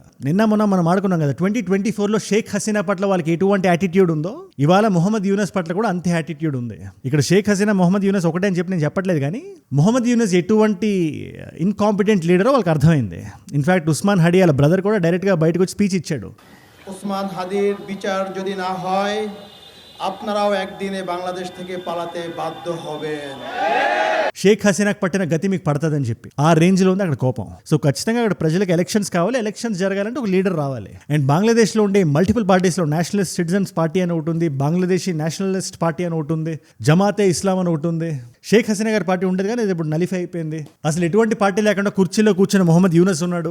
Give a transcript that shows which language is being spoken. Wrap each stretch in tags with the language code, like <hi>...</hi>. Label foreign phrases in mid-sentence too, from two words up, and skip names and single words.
<te>నిన్న మొన్న మనం ఆడుకున్నాం కదా 2024లో షేక్ హసీనా పట్ల వాళ్ళకి ఎటువంటి యాటిట్యూడ్ ఉందో ఇవాళ మొహమ్మద్ యూనస్ పట్ల కూడా అంతే యాటిట్యూడ్ ఉంది. ఇక్కడ షేక్ హసీనా మొహమ్మద్ యూనస్ ఒకటే అని చెప్పి నేను చెప్పట్లేదు, కానీ మొహమ్మద్ యూనస్ ఎటువంటి</te> <en>incompetent leader-o</en> <te>వాళ్ళకి అర్థమైంది. ఇన్ఫాక్ట్ ఉస్మాన్ హడీ వాళ్ళ బ్రదర్ కూడా డైరెక్ట్గా బయటకు వచ్చి స్పీచ్ ఇచ్చాడు.</te> <bn>উসমান হাদির বিচার যদি না হয় আপনারাও একদিনে বাংলাদেশ থেকে পালাতে বাধ্য হবেন.</bn> <te>షేక్ హసీనాకు పట్టిన గతి మీకు పడుతుందని చెప్పి ఆ రేంజ్ లో ఉంది అక్కడ కోపం. సో ఖచ్చితంగా అక్కడ ప్రజలకు ఎలక్షన్స్ కావాలి. ఎలక్షన్స్ జరగాలంటే ఒక లీడర్ రావాలి. అండ్ బంగ్లాదేశ్ లో ఉండే</te> <en>multiple parties</en> <te>లో నేషనలిస్ట్ సిటిజన్స్ పార్టీ అని ఒకటి ఉంది, బంగ్లాదేశీ నేషనలిస్ట్ పార్టీ అని ఒకటి ఉంది, జమాతే ఇస్లాం అని ఒకటి ఉంది. షేక్ హసీనా గారి పార్టీ ఉండేది కానీ ఇది ఇప్పుడు నలిఫై అయిపోయింది. అసలు ఎటువంటి పార్టీ లేకుండా కుర్చీలో కూర్చున్న మొహమ్మద్ యూనస్ ఉన్నాడు.</te>